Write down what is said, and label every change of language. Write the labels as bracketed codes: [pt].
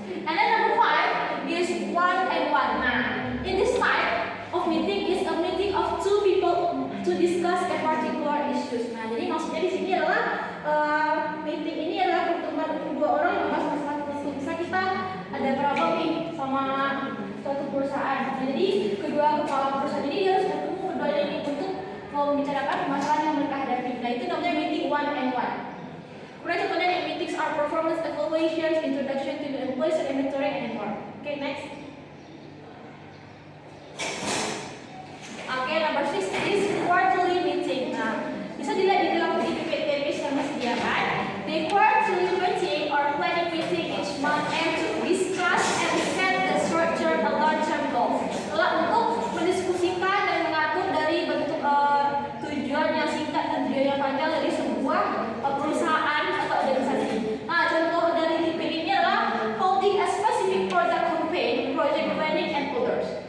[en] And then number 5 is one-on-one. Nah, in this type of meeting is a meeting of two people to discuss a particular issues. [id] Nah, jadi maksudnya di sini adalah meeting ini adalah pertemuan dua orang yang membahas masalah tertentu. Bisa kita ada problem nih sama suatu perusahaan. Nah, jadi kedua kepala perusahaan ini harus ketemu keduanya ini untuk membicarakan masalah yang mereka hadapi. Nah, itu namanya meeting one-on-one. Kemudian contohnya nih, [en] meetings are performance evaluations, introduction to the employees, and mentoring, and more. Okay, next. Okay, number 6 is quarterly meeting. [id] Nah, bisa dilihat di dalam PPT yang disediakan. [en] The quarterly meeting or planning meeting each month and to discuss and set the short-term and long-term goals. [id] Adalah untuk mendiskusikan dan mengatur dari bentuk tujuan yang singkat dan tujuan yang panjang dari sebuah perusahaan atau organisasi. Nah, contoh dari tipe ini adalah [en] holding a specific product campaign, project planning, and others.